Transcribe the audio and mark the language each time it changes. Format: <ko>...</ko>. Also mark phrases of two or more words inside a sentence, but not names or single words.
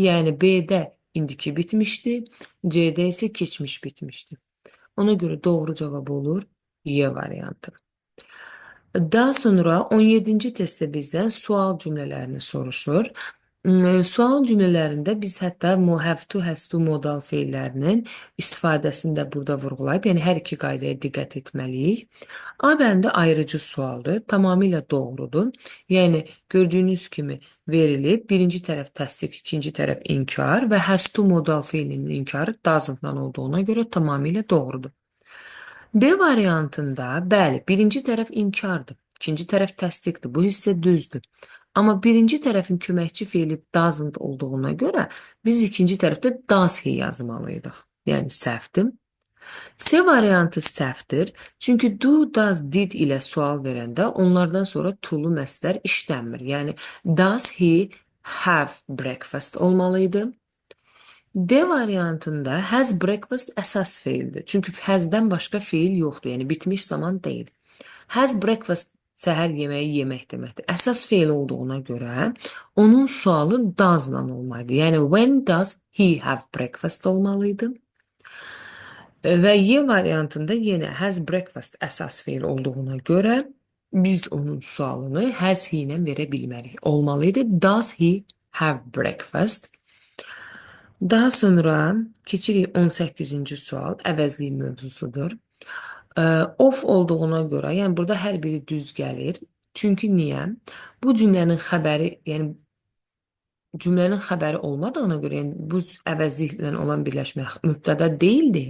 <az>Yəni B-də indiki bitmişdi, C-də isə keçmiş bitmişdi. Ona görə doğru cavab olur Y variantı. Daha sonra 17-ci testdə bizdən sual cümlələrini soruşur. Sual cümlələrində biz hətta</az> <en>have to, has to</en> <az>modal feillərinin istifadəsini də burada vurğulayıb, yəni hər iki qaydaya diqqət etməliyik. A bəndi ayrıcı sualdır, tamamilə doğrudur. Yəni gördüyünüz kimi verilib, birinci tərəf təsdiq, ikinci tərəf inkar və</az> <en>has to</en> <az>modal feilinin inkarı doesn't-dan olduğuna görə tamamilə doğrudur. B variantında, bəli, birinci tərəf inkardır, ikinci tərəf təsdiqdir. Bu hissə düzdür. Amma birinci tərəfin köməkçi feili doesn't olduğuna görə biz ikinci tərəfdə</az> <en>does he</en> <az>yazmalıydıq. Yəni səhvdir. C variantı səhvdir. Çünki do, does, did ilə sual verəndə onlardan sonra to-lu məsdər işlənmir. Yəni</az> <en>does he have breakfast</en> <az>olmalıydı. D variantında</az> <en>has breakfast</en> <az>əsas feildir. Çünki has'dən başqa feil yoxdur. Yəni bitmiş zaman deyil.</az> <en>Has breakfast</en> <az>səhər yeməyi yemək deməkdir. Əsas feil olduğuna görə onun sualı does-la olmalıydı. Yəni</az> <en>when does he have breakfast</en> <az>olmalıydı. Və Y variantında yenə</az> <en>has breakfast</en> <az>əsas feil olduğuna görə biz onun sualını</az> <en>has he</en> <az>ilə verə bilmərik. Olmalıydı</az> <en>does he have breakfast.</en> <az>Daha sonra keçirik 18-ci sual, əvəzlik mövzusudur. Of olduğuna görə, yəni burada hər biri düz gəlir. Çünki niyə? Bu cümlənin xəbəri olmadığına görə, yəni bu əvəzliklə olan birləşmə mübtəda deyildi.</az>